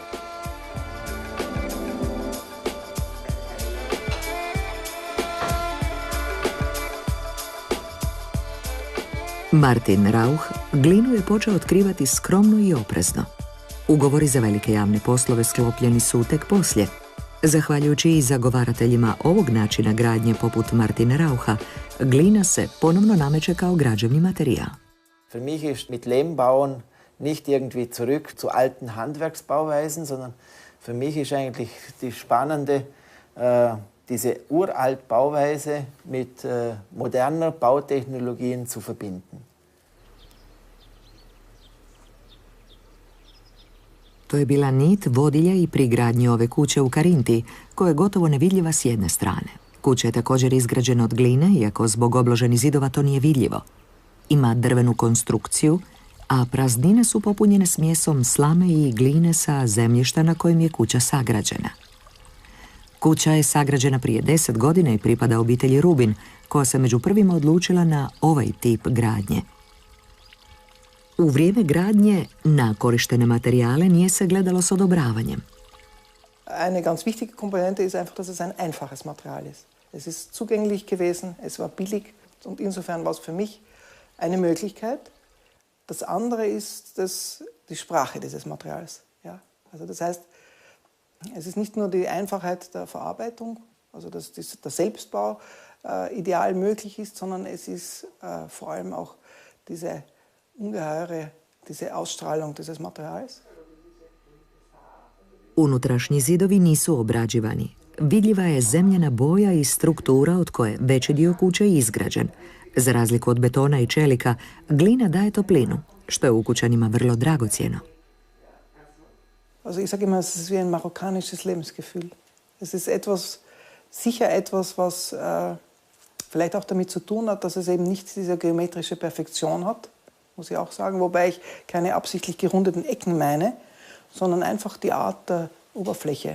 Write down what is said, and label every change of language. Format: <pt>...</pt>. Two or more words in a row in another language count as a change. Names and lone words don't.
<hr>Martin Rauch glinu je počeo otkrivati skromno i oprezno. Ugovori za velike javne poslove sklopljeni su tek poslije. Zahvaljujući i zagovarateljima ovog načina gradnje poput Martina Raucha, glina se ponovno nameće kao građevni materijal.</hr> <de>Für mich ist mit Lehmbauen nicht irgendwie zurück zu alten Handwerksbauweisen, sondern für mich ist eigentlich die spannende diese uralt Bauweise mit moderner Bautechnologien zu verbinden.</de> <hr>To je bila nit vodilja i pri gradnji ove kuće u Karinti, koja je gotovo nevidljiva s jedne strane. Kuća je također izgrađena od gline, iako zbog obloženih zidova to nije vidljivo. Ima drvenu konstrukciju, a praznine su popunjene smjesom slame i gline sa zemljišta na kojem je kuća sagrađena. Kuća je sagrađena prije 10 godina i pripada obitelji Rubin, koja se među prvima odlučila na ovaj tip gradnje. U vrijeme gradnje na korištene materijale nije se gledalo s odobravanjem.</hr> <de>Eine ganz wichtige Komponente ist einfach, dass es ein einfaches Material ist. Es ist zugänglich gewesen, es war billig und insofern war es für mich eine Möglichkeit. Das andere ist die Sprache dieses Materials. Ja? Also das heißt, es ist nicht nur die Einfachheit der Verarbeitung, also dass der Selbstbau ideal möglich ist, sondern es ist vor allem auch diese ungeheure, diese Ausstrahlung dieses Materials.</de> <hr>Unutrašnji zidovi nisu obrađivani. Vidljiva je zemljana boja i struktura od koje veći dio kuće izgrađen. Za razliku od betona i čelika, glina daje toplinu, što je ukućanima vrlo dragocjeno.</hr> <de>Also ich sage immer, es ist wie ein marokkanisches Lebensgefühl. Es ist sicher etwas, was vielleicht auch damit zu tun hat, dass es eben nicht diese geometrische Perfektion hat, muss ich auch sagen, wobei ich keine absichtlich gerundeten Ecken meine, sondern einfach die Art der Oberfläche.</de>